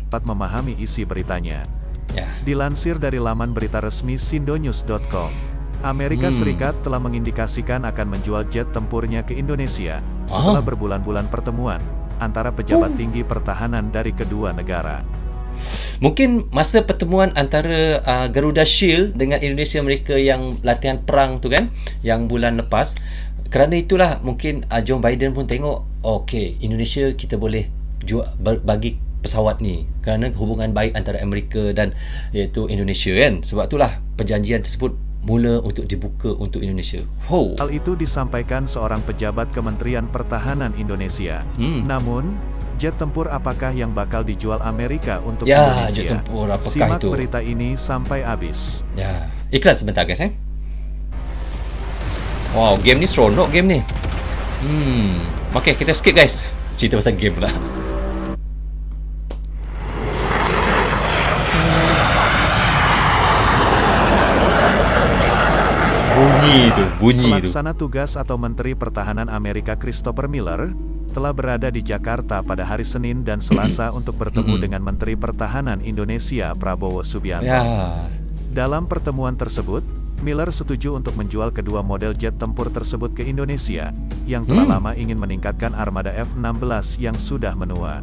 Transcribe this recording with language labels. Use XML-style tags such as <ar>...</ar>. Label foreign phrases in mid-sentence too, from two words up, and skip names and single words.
<id>dapat memahami isi beritanya. Dilansir dari laman berita resmi sindonews.com, Amerika Serikat telah mengindikasikan akan menjual jet tempurnya ke Indonesia setelah berbulan-bulan pertemuan antara pejabat tinggi pertahanan dari kedua negara.</id> <ms>Mungkin masa pertemuan antara Garuda Shield dengan Indonesia mereka yang latihan perang tu kan, yang bulan lepas, kerana itulah mungkin John Biden pun tengok, okey, Indonesia kita boleh jual, bagi pesawat ni kerana hubungan baik antara Amerika dan iaitu Indonesia kan. Sebab itulah perjanjian tersebut mula untuk dibuka untuk Indonesia.</ms> <id>Hal itu disampaikan seorang pejabat Kementerian Pertahanan Indonesia. Namun, jet tempur apakah yang bakal dijual Amerika untuk Indonesia? Jet tempur apakah Simak itu? berita ini sampai habis.</id> <ms>Iklan sebentar guys Wow, game ni seronok game ni. Okey, kita skip guys. Cerita pasal game pula. Bunyi tu.</ms> <id>Pelaksana tugas atau Menteri Pertahanan Amerika Christopher Miller telah berada di Jakarta pada hari Senin dan Selasa untuk bertemu dengan Menteri Pertahanan Indonesia Prabowo Subianto. Dalam pertemuan tersebut, Miller setuju untuk menjual kedua model jet tempur tersebut ke Indonesia yang telah lama ingin meningkatkan armada F-16 yang sudah menua.</id>